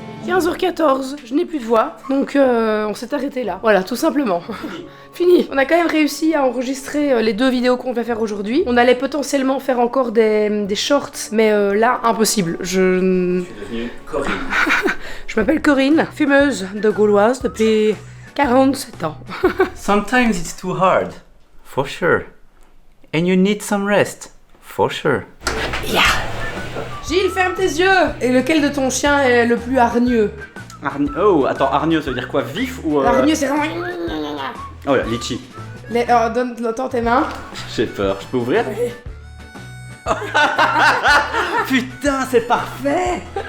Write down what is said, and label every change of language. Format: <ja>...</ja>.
<fr>« 15h14, je n'ai plus de voix, donc on s'est arrêté là. Voilà, tout simplement. Fini. On a quand même réussi à enregistrer les 2 vidéos qu'on va faire aujourd'hui. On allait potentiellement faire encore des shorts, mais là, impossible. Je suis devenue Corinne. Je m'appelle Corinne, fumeuse de Gauloise depuis 47 ans.</fr> <en>Sometimes it's too hard, for sure. And you need some rest, for sure.</en> <fr>Yeah. Gilles, ferme tes yeux. Et lequel de ton chien est le plus hargneux? Oh, attends, hargneux, ça veut dire quoi? Vif ou... Hargneux, c'est vraiment... Oh là, litchi. Donne tes mains. J'ai peur, je peux ouvrir? Oui. Putain, c'est parfait.</fr>